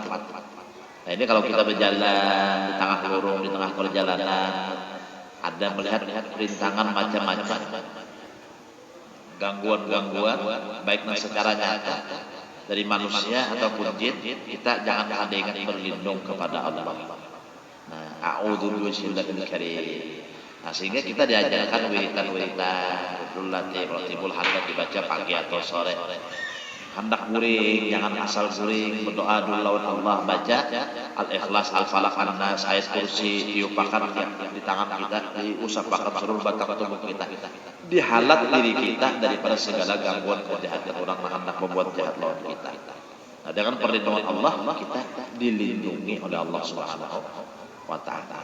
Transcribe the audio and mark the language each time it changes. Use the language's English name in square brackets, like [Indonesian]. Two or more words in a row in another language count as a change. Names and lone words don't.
[Indonesian] Nah ini kalau kita berjalan di tengah lorong, di tengah perjalanan, ada melihat rintangan macam-macam, gangguan, baik secara nyata dari manusia ataupun jin, kita jangan ada ingat berlindung kepada Allah. [Arabic] Nah, أعوذ بالله الكريم. [Indonesian] Nah, sehingga kita diajarkan wiritan-wiritan, [Arabic] راتب الحداد [Indonesian] dibaca pagi atau sore. [Banjar] Hendak guring, jangan asal guring, berdoa dulu lawan Allah, baca Al-Ikhlas, Al-Falaq, An-Nas, ayat kursi, diupakan di tangan kita, diusapakan seluruh batang tubuh kita. Dihalat diri kita daripada segala gangguan kejahatan orang yang hendak membuat jahat lawan kita. [Indonesian] Nah, dengan perlindungan Allah kita dilindungi oleh Allah [Arabic] سبحانه وتعالى.